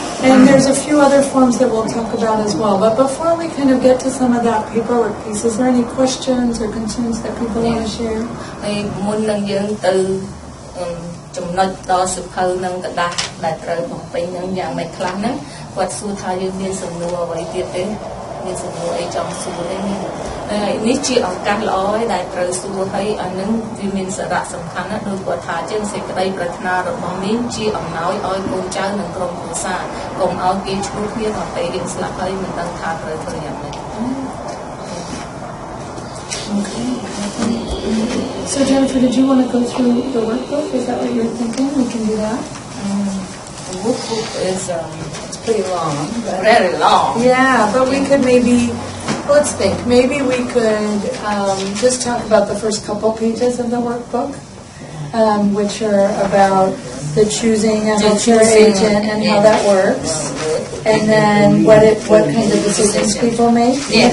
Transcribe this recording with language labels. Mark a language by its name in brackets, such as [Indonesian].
[English] And there's a few other forms that we'll talk about as well. But before we kind of get to some of that paperwork piece, is there any questions or concerns that people want to share? [Khmer] ហើយមុននឹងយើងទៅចំណុចដល់សភៅនឹងกระดาษដែលត្រូវបំពេញនឹងយ៉ាងម៉េចខ្លះហ្នឹងគាត់សួរថាយើងមានសំណួរអ្វីទៀតទេមានសំណួរអីចង់សួរទេហើយនេះជាឱកាសល្អហើយដែលត្រូវសួរហើយអានឹងវាមានសារៈសំខាន់ណាស់ដូចគាត់ថាជាងសេចក្តីប្រាថ្នារបស់នេះជាអំណោយឲ្យកូនចៅនិងក្រុមគ្រួសារកុំឲ្យគេឆ្លោះគ្នាដល់ពេលយើងស្លាប់ហើយមិនដឹងថាត្រូវធ្វើយ៉ាងម៉េច [English] Okay. So Jennifer, did you want to go through the workbook? Is that what you were thinking? We can do that. The workbook is it's pretty long. Very long. Yeah, but we could maybe let's think. Maybe we could just talk about the first couple pages of the workbook, which are about the choosing a healthcare agent and how that works, and then what kinds of decisions people make. Yeah.